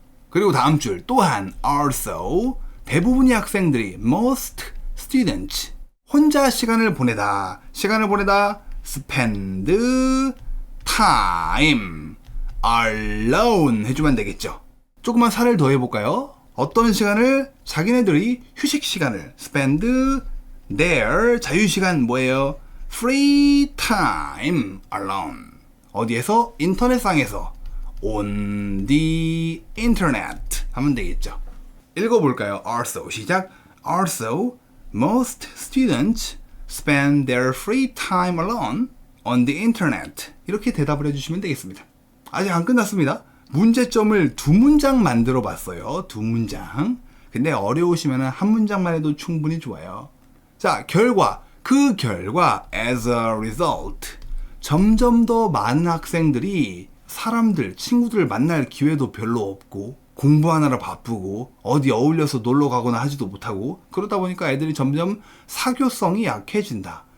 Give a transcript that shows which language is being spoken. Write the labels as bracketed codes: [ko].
[ko] 그리고 다음 줄 또한 also 대부분의 학생들이 [en] most students [ko] 혼자 시간을 보내다 [en] spend time alone [ko] 해주면 되겠죠. 조금만 살을 더 해볼까요? 어떤 시간을 자기네들이 휴식 시간을 [en] spend their [ko] 자유시간 뭐예요? [en] free time alone [ko] 어디에서? 인터넷상에서 [en] on the internet [ko] 하면 되겠죠. 읽어볼까요? Also 시작. [en] Also most students spend their free time alone on the internet. [ko] 이렇게 대답을 해주시면 되겠습니다. 아직 안 끝났습니다. 문제점을 두 문장 만들어 봤어요. 두 문장. 근데 어려우시면 한 문장만 해도 충분히 좋아요. 자, 그 결과 [en] as a result [ko] 점점 더 많은 학생들이 친구들을 만날 기회도 별로 없고 공부하느라 바쁘고 어디 어울려서 놀러 가거나 하지도 못하고 그러다 보니까 애들이 점점 사교성이 약해진다.